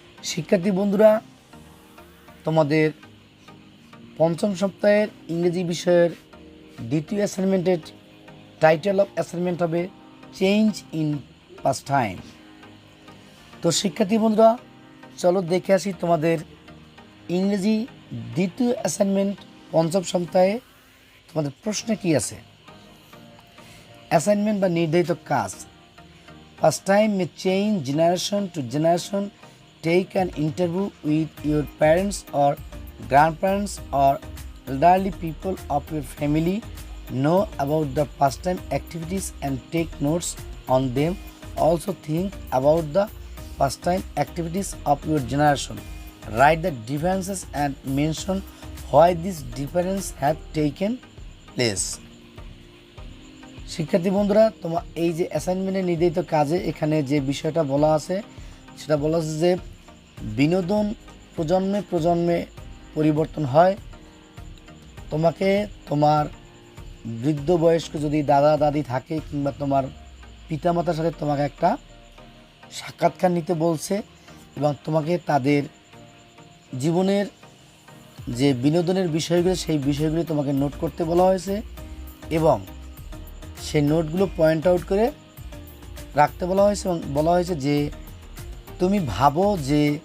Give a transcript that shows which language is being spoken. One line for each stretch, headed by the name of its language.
Bangla: শিক্ষার্থী বন্ধুরা, তোমাদের পঞ্চম সপ্তাহের ইংরেজি বিষয়ের দ্বিতীয় অ্যাসাইনমেন্টের টাইটেল অফ অ্যাসাইনমেন্ট হবে
English: Change in past time.
Bangla: তো শিক্ষার্থী বন্ধুরা, চলো দেখে আসি তোমাদের ইংরেজি দ্বিতীয় অ্যাসাইনমেন্ট পঞ্চম সপ্তাহে তোমাদের প্রশ্নে কি আছে। অ্যাসাইনমেন্ট বা নির্ধারিত কাজ।
English: Past time may change generation to generation. Take an interview with your parents or grandparents or elderly people of your family. Know about the pastime activities and take notes on them. Also think about the pastime activities of your generation. Write the differences and mention why these differences have taken place.
Bangla: শিক্ষার্থী বন্ধুরা, তোমার এই যে অ্যাসাইনমেন্টের নির্ধারিত কাজে এখানে যে বিষয়টা বলা আছে সেটা বলা আছে যে বিনোদন প্রজন্মে প্রজন্মে পরিবর্তন হয়। তোমাকে তোমার বৃদ্ধ বয়স্ক যদি দাদা দাদি থাকে কিংবা তোমার পিতামাতার সাথে তোমাকে একটা সাক্ষাৎকার নিতে বলছে এবং তোমাকে তাদের জীবনের যে বিনোদনের বিষয়গুলো সেই বিষয়গুলো তোমাকে নোট করতে বলা হয়েছে এবং সেই নোটগুলো পয়েন্ট আউট করে রাখতে বলা হয়েছে এবং বলা হয়েছে যে তুমি ভাবো যে